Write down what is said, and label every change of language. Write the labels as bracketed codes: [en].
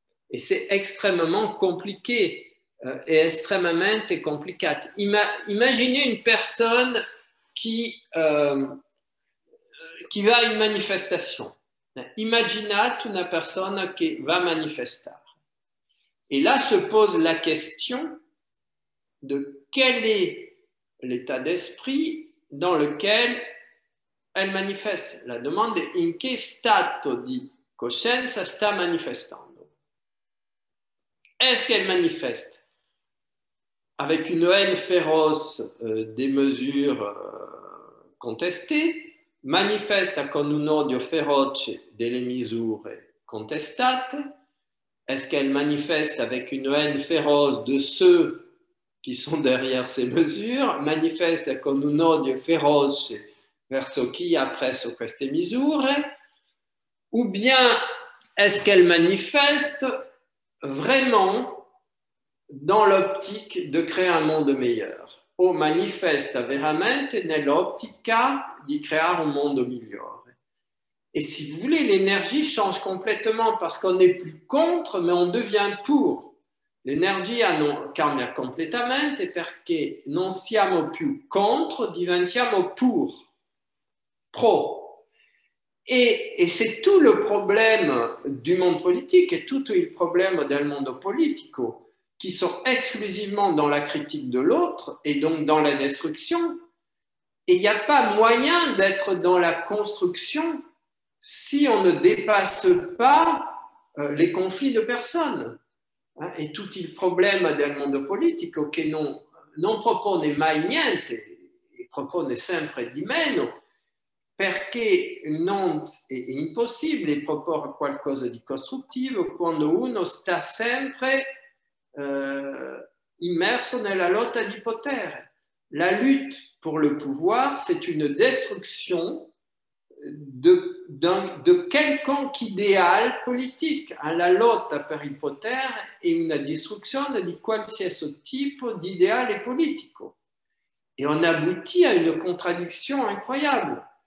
[fr] Et c'est extrêmement compliqué et extrêmement complicato. Imaginez une personne qui va à une manifestation. [it] Immaginate una persona che va a manifestare. [fr] Et là se pose la question de quel est l'état d'esprit dans lequel elle manifeste. [it] La domanda è in che stato di coscienza sta manifestando. [fr] Est-ce qu'elle manifeste avec une haine féroce des mesures contestées, [it] manifesta con un odio feroce delle misure contestate? [fr] Est-ce qu'elle manifeste avec une haine féroce de ceux qui sont derrière ces mesures? [it] Manifesta con un odio feroce verso chi ha preso queste misure? [fr] Ou bien est-ce qu'elle manifeste vraiment dans l'optique de [it] créare un mondo [fr] meilleur? [it] O manifesta veramente nell'ottica di creare un mondo migliore? [fr] Et si vous voulez, l'énergie change complètement parce qu'on n'est plus contre, mais on devient pour. [it] L'energia cambia completamente perché non siamo più contro, diventiamo pro. [fr] Et c'est tout le problème du monde politique et tout le problème [it] del mondo politico [fr] qui sont exclusivement dans la critique de l'autre et donc dans la destruction. Et il n'y a pas moyen d'être dans la construction si on ne dépasse pas les conflits de personnes. [it] E tutto il problema del mondo politico che non propone mai niente, propone sempre di meno, perché non è impossibile proporre qualcosa di costruttivo quando uno sta sempre immerso nella lotta di potere. [fr] La lutte pour le pouvoir, c'est une destruction de quelconque idéal politique. [it] La lotta per il potere è una distruzione di qualsiasi tipo di ideale politico. [fr] Et on aboutit à une contradiction incroyable.